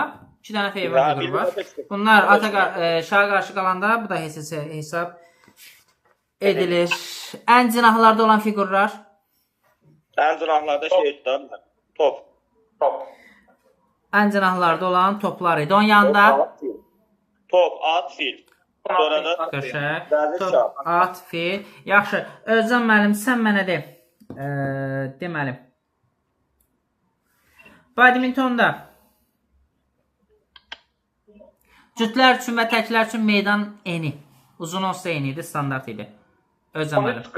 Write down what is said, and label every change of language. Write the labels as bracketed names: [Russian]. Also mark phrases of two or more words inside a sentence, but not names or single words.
[Azerbaijani] 2 dənə heyvan fiquru var. Bunlar şaha qarşı qalanda, bu da hesab edilir. Ən cinahlarda olan fiqurlar? Ən cinahlarda top. Ən cinahlarda olan toplar idi. Onun yanında? Top, at, fil. Top, at, fil. Yaxşı. Özcan müəllim, sən mənə de. Deməli. Badmintonda cütlər üçün və təklər üçün meydan eni. Uzun olsa eni idi, standart idi.